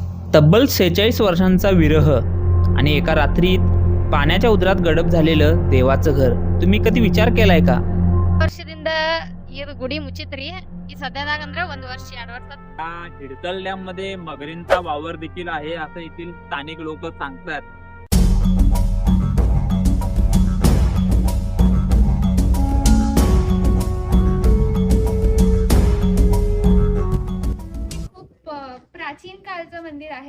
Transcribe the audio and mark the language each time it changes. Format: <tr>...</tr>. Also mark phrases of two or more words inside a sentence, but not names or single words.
<mr>तब्बल 46 वर्षांचा विरह आणि एका रात्रीत पाण्याच्या उदरात गडप झालेलं देवाचं घर. तुम्ही कधी विचार केलाय का?</mr> <kn>ವರ್ಷದಿಂದ ಇದು ಗುಡಿ ಮುಚ್ಚಿತ್ರಿ. ಈ ಸದ್ಯದಾಗ ಅಂದ್ರೆ 1 ವರ್ಷ 2 ವರ್ಷ</kn> <mr>या हिडकल डॅम मध्ये मगरींचा वावर देखील आहे असं येथील स्थानिक लोक सांगतात. खूप प्राचीन काळचं मंदिर आहे.</mr>